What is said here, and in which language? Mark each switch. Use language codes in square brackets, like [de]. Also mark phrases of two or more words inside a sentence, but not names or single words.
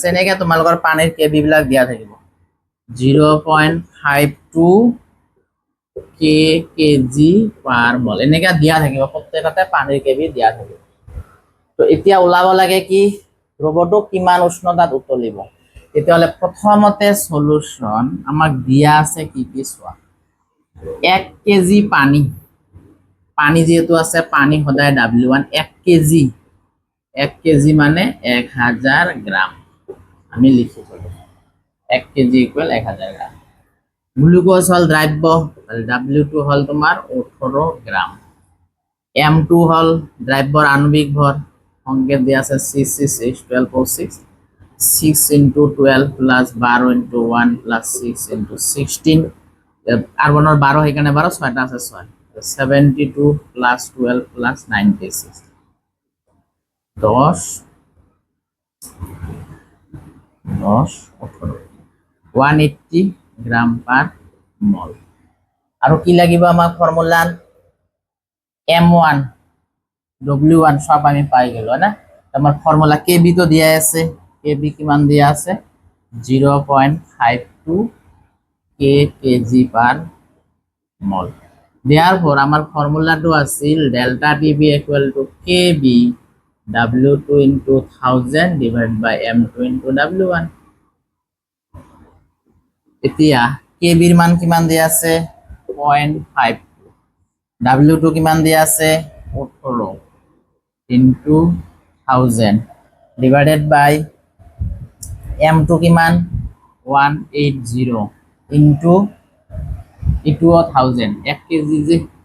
[as] এনেকৈ তোমালোকৰ পানীৰ কেবি বিলাক দিয়া থাকিব 0.52 কেজি [en] per mole, [as] এনেকৈ দিয়া থাকিব, প্ৰত্যেকতে পানীৰ কেবি দিয়া থাকিব। তো এতিয়া ওলাব লাগে কি, দ্ৰৱটো কিমান উষ্ণতাত উতলিব। তেতিয়াহ'লে প্ৰথমতে সলিউশন আমাক দিয়া আছে কি কি চোৱা। 1 কেজি পানী, পানী যেহেতু আছে, পানী সদায় W1, 1 কেজি মানে 1000 গ্রাম। আমি লিখি থলো 1 কেজি ইকুয়াল 1000 গ্রাম। [bn] গ্লুকোজ হল দ্রাব্য, W2 হল তোমার 18 গ্রাম। M2 হল দ্রাব্যর আণবিক ভর, সংকেত দিয়া আছে C6H12O6। [en] 6 into 12 plus 12 into 1 plus 6 into 16, [bn] কার্বনের 12 এখানে 12, 6টা আছে 6, 72 plus 12 plus 96, 10 18, 180 গ্রাম [en] per mole. [bn] আর কি লাগিব আমার ফর্মুলা, M1 W1 সব আমি পাই গেল না। আমার ফর্মুলা কেবি তো দিয়া আছে, কেবি কিমান দিয়া আছে 0.52 কেজি [en] per mole. [bn] দেয়ারপর আমার ফর্মুলাটো আছিল [en] delta Tb equal to Kb W2 into 1000 divided by M2 into W1। [as] এতিয়া কেবির মান কিমান দিয়া আছে 0.52, W2 কিমান দিয়া আছে [en] 18 into 1000 divided by M2 [as] কিমান [en] 180 into 1000, [as] 1 কেজি যে